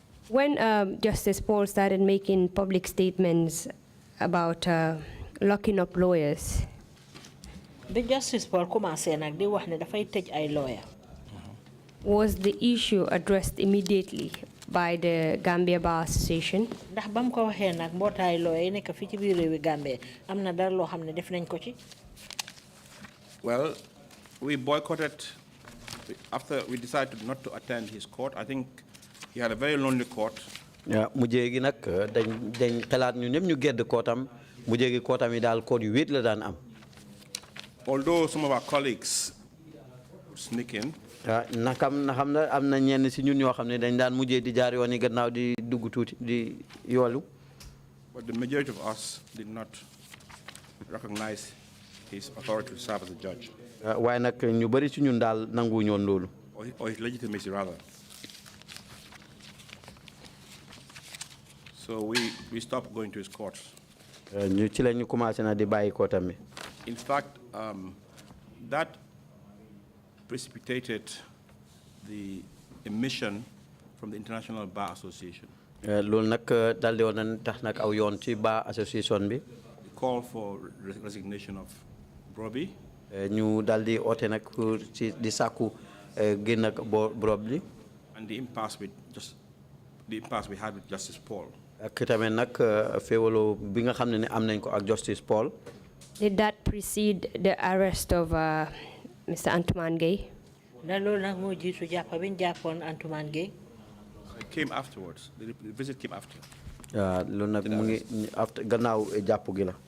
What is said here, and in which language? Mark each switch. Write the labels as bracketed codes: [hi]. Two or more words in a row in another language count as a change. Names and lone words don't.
[en] When Justice Paul started making public statements about locking up lawyers, [wo] The Justice Paul commencé nag di wax ne dafay tëj ay lawyer. [en] was the issue addressed immediately by the Gambia Bar Association? [wo] Ndax bam ko waxee nag mbootaay lawyer yi nekk fii ci biir réewi Gambie am na dara loo xam ne def nañ ko ci. [en] Well, we boycotted after we decided not to attend his court. I think he had a very lonely court. [wo] mujjee gi nag dañ xalaat ñu ñëpp ñu gedd kootam mujjee gi kootam yi daal koot yu wéet la daan am. [en] Although some of our colleagues would sneak in. [wo] nakam na xam na am na ñenn si ñun ñoo xam ne dañ daan mujjee di jaar yoon yi gannaaw di dugg tuuti di yoolu. [en] But the majority of us did not recognize his authority to serve as a judge. [wo] waaye nag ñu bëri si ñun daal nanguwuñu woon loolu. [en] Or his legitimacy, rather. So we stopped going to his courts. [wo] ñu ci la ñu commencé na di bàyyi kootam bi. [en] In fact, that precipitated the emission from the International Bar Association. [wo] loolu nag daal di woon na tax nag aw yoon ci Bar Association bi. [en] The call for resignation of Broby. [wo] ñu daal di oote nag ci di sàkku génn ak Broby. [en] And the impasse we had with Justice Paul. [wo] ak tamit nag féewaloo bi nga xam ne am nañ ko ak Justice Paul. [en] Did that precede the arrest of Mr. Antoine Gay? It came afterwards. The visit came after. [wo] loolu nag mu ngi after gannaaw jàpp gi la.